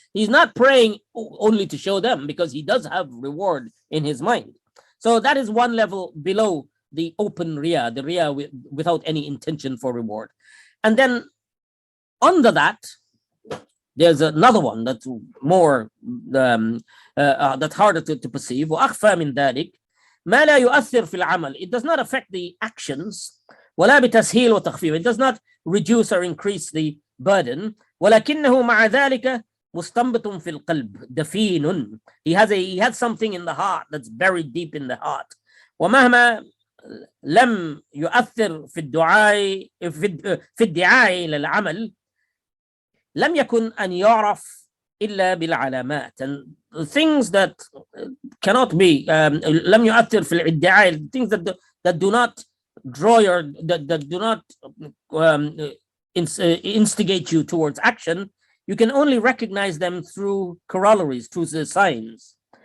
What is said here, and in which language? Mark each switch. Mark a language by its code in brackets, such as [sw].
[en] He's not praying only to show them, because he does have reward in his mind. So that is one level below the open Riya, the Riya without any intention for reward. And then under that, there's another one that's more that's harder to perceive. [ar] وأخفى من ذلك ما لا يؤثر في العمل. [en] It does not affect the actions. [ar] ولا بتسهيل وتخفيف. [en] It does not reduce or increase the burden. [ar] ولكنه مع ذلك مستنبط في القلب دفين. [en] He has something in the heart that's buried deep in the heart. [ar] ومهما لم يؤثر في الدعاء في الدعاء إلى العمل لم يكن أن يعرف إلا بالعلامات. [en] And things that cannot be [ar] لم يؤثر في الادعاء, [en] things that do not draw your that do not instigate you towards action, you can only recognize them through corollaries, through the signs.